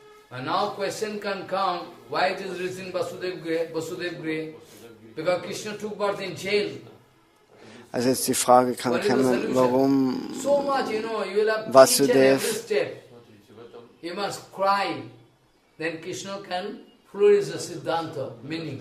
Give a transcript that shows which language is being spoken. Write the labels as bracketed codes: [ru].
[en] And now question can come, why it is written Vasudev Grihe? Because Krishna took birth in jail. [de] Also jetzt die Frage kann kommen, warum Vasudev [en] you must cry, then Krishna can flourish the Siddhanta, meaning.